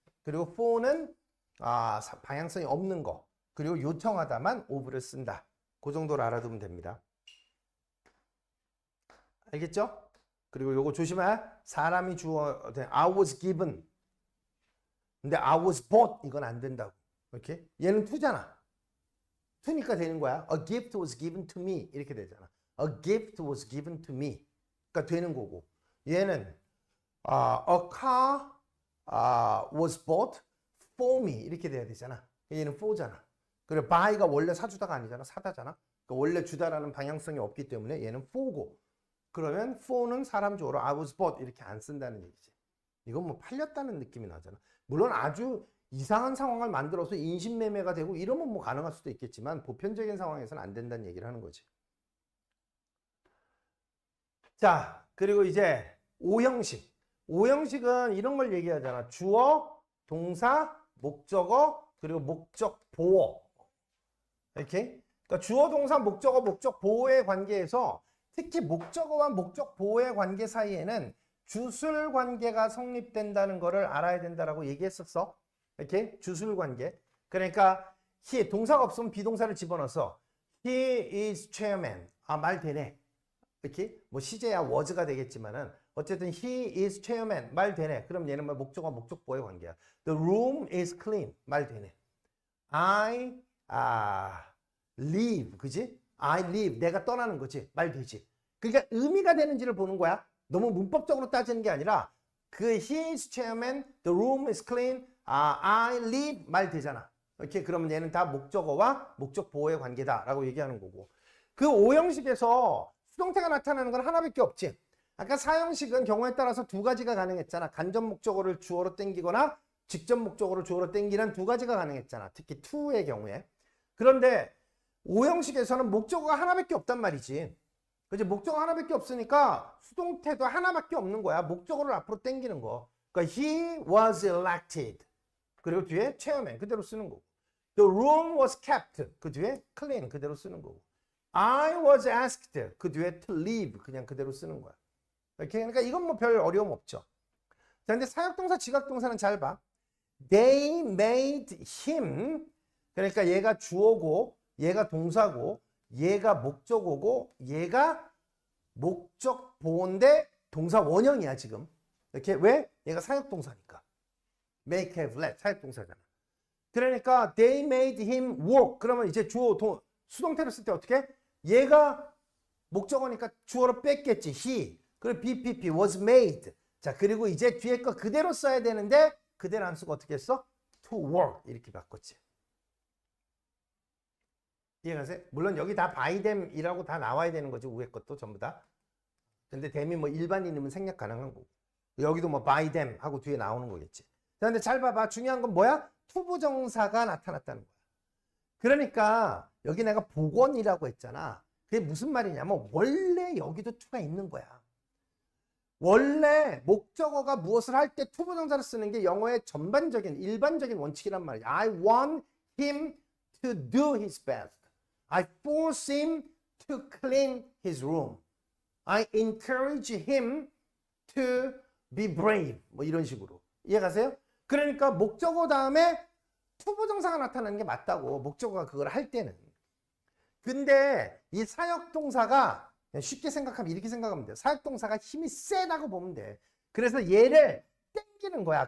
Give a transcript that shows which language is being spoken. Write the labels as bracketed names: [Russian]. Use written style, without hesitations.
[Korean] 그리고 for는 방향성이 없는 거. 그리고 요청하다만 of를 쓴다. 그 정도로 알아두면 됩니다. 알겠죠? 그리고 요거 조심해. 사람이 [English] I was given. [Korean] 근데 [English] I was bought. [Korean] 이건 안 된다고. 이렇게? 얘는 to잖아. to니까 되는 거야. [English] A gift was given to me. [Korean] 이렇게 되잖아. [English] A gift was given to me. [Korean] 그러니까 되는 거고. 얘는 [English] a car was bought for me. [Korean] 이렇게 돼야 되잖아. 얘는 for잖아. 그리고 buy가 원래 사주다가 아니잖아. 사다잖아. 그러니까 원래 주다라는 방향성이 없기 때문에 얘는 for고. 그러면 for는 사람 주어로 I was bought 이렇게 안 쓴다는 얘기지. 이건 뭐 팔렸다는 느낌이 나잖아. 물론 아주 이상한 상황을 만들어서 인신매매가 되고 이러면 뭐 가능할 수도 있겠지만 보편적인 상황에서는 안 된다는 얘기를 하는 거지. 자, 그리고 이제 오형식. 오형식은 이런 걸 얘기하잖아. 주어, 동사, 목적어, 그리고 목적 보어. 이렇게. 그러니까 주어, 동사, 목적어, 목적 보어의 관계에서 특히 목적어와 목적 보어의 관계 사이에는 주술 관계가 성립된다는 것을 알아야 된다라고 얘기했었어. 이렇게 주술 관계. 그러니까 he 동사가 없으면 비동사를 집어넣어서 [English] he is chairman. [Korean] 말 되네. 이렇게 뭐 시제야 was가 되겠지만은 어쨌든 [English] he is chairman [Korean] 말 되네. 그럼 얘는 뭐 목적어 목적 보어의 관계야. [English] The room is clean [Korean] 말 되네. [English] I leave [Korean] 그지? I leave 내가 떠나는 거지. 말 되지. 그러니까 의미가 되는지를 보는 거야. 너무 문법적으로 따지는 게 아니라 그 [English] he is chairman, the room is clean, I leave [Korean] 말 되잖아. 이렇게 그러면 얘는 다 목적어와 목적 보어의 관계다라고 얘기하는 거고. 그 오형식에서 수동태가 나타나는 건 하나밖에 없지. 아까 사형식은 경우에 따라서 두 가지가 가능했잖아. 간접 목적어를 주어로 땡기거나 직접 목적어를 주어로 땡기는 두 가지가 가능했잖아. 특히 to의 경우에. 그런데 오형식에서는 목적어가 하나밖에 없단 말이지. 그치? 목적어 하나밖에 없으니까 수동태도 하나밖에 없는 거야. 목적어를 앞으로 땡기는 거. 그러니까 [English] he was elected. [Korean] 그리고 뒤에 chairman 그대로 쓰는 거고. [English] The room was kept. [Korean] 그 뒤에 clean 그대로 쓰는 거고. [English] I was asked. [Korean] 그 뒤에 to leave 그냥 그대로 쓰는 거야. 이렇게 그러니까 이건 뭐 별 어려움 없죠. 자, 근데 사역동사, 지각동사는 잘 봐. [English] They made him. [Korean] 그러니까 얘가 주어고, 얘가 동사고, 얘가 목적어고, 얘가 목적 보호인데 동사 원형이야 지금. 이렇게 왜? 얘가 사역동사니까. [English] make, have, let [Korean] 사역동사잖아. 그러니까 [English] they made him work. [Korean] 그러면 이제 주어 수동태로 쓸 때 어떻게? 얘가 목적어니까 주어로 뺐겠지. [English] he. [Korean] 그리고 [English] BPP was made. [Korean] 자, 그리고 이제 뒤에 거 그대로 써야 되는데 그대로 안 쓰고 어떻게 했어? to work 이렇게 바꿨지. 이해가세요? 물론 여기 다 by them이라고 다 나와야 되는 거죠. 위에 것도 전부 다. 근데 them이 뭐 일반인이면 생략 가능한 거고. 여기도 뭐 by them 하고 뒤에 나오는 거겠지. 자, 근데 잘 봐봐. 중요한 건 뭐야? 투부정사가 나타났다는 거야. 그러니까 여기 내가 복원이라고 했잖아. 그게 무슨 말이냐면 원래 여기도 to가 있는 거야. 원래 목적어가 무엇을 할 때 투부정사를 쓰는 게 영어의 전반적인 일반적인 원칙이란 말이야. [English] I want him to do his best. I force him to clean his room. I encourage him to be brave. [Korean] 뭐 이런 식으로. 이해가세요? 그러니까 목적어 다음에 투부정사가 나타나는 게 맞다고. 목적어가 그걸 할 때는. 근데 이 사역동사가 쉽게 생각하면 이렇게 생각하면 돼요. 사역동사가 힘이 세다고 보면 돼. 그래서 얘를 땡기는 거야.